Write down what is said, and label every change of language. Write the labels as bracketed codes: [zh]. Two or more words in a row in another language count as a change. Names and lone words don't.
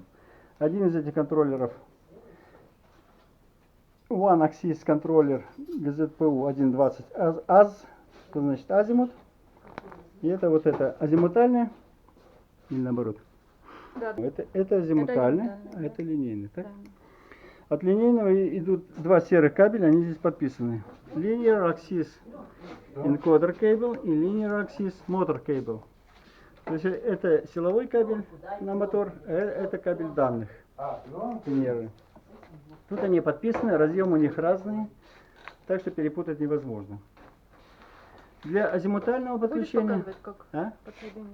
[ru] Один из этих контроллеров [en] One Axis [ru] контроллер GZPU 1.20 AZ, что значит азимут. И это вот это азимутальное, или наоборот. Да. Это азимутальное, это а это линейный. Так? Да. От линейного идут 2 серых кабеля, они здесь подписаны. [en] Linear Axis Encoder Cable и Linear Axis Motor Cable. [ru] То есть это силовой кабель на мотор, а это кабель данных. Нервы. Тут они подписаны, разъемы у них разные, так что перепутать невозможно. Для азимутального подключения... Как А? подсоединить?